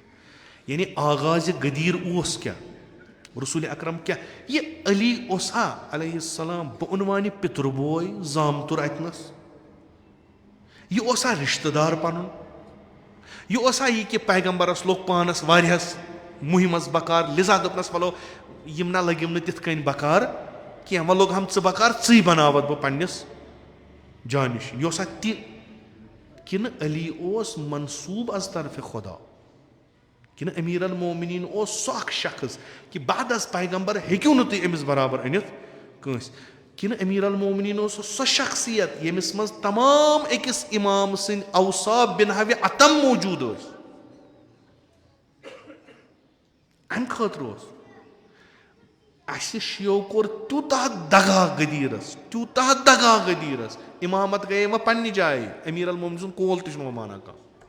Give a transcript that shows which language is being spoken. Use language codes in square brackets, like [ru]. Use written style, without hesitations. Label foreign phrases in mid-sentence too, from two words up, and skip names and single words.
[ks] یعنی آغازِ غدیٖر اوس کیٛاہ, رسوٗلِ اکرم کیٛاہ, یہِ علی اوس ہا [ar] علیہ السلام [ks] بہٕ پِتُر بوے زامتُر اَتِنَس, یہِ اوس ہا رِشتہٕ دار پَنُن, یہِ اوس ہا یہِ کہِ پیغمبرَس لوٚگ پانَس واریاہَس مُہِمَس بکار, لِذا دوٚپنَس وَلو یِم نہ لٔگِم نہٕ تِتھ کٔنۍ بکار کینٛہہ, وۄنۍ لوٚگ ہم ژٕ بکار, ژٕے بَناوَتھ بہٕ پنٛنِس جانِش. یہِ اوس ہا تہِ کِنہٕ علی اوس منصوٗب از طرفہِ خۄدا, کِنہٕ أمیٖر المومنیٖن اوس سُہ اکھ شخص کہِ بعد از پیغمبر ہیٚکِو نہٕ تُہۍ أمِس برابر أنِتھ کٲنٛسہِ, کِنہٕ أمیٖر المومنیٖن اوس سۄ شخصیت ییٚمِس منٛز تمام أکِس اِمام سٕنٛدۍ اوصاف بِنہَوِ اتم موٗجوٗد ٲسۍ. اَمہِ خٲطرٕ اوس اَسہِ شِیو کوٚر تیوٗتاہ دگا غدیٖرَس, تیوٗتاہ دگا غدیٖرَس, اِمامت گٔیے وۄنۍ پنٛنہِ جایہِ, أمیٖر المومنیٖن سُنٛد کول تہِ چھُنہٕ وۄنۍ مانان کانٛہہ.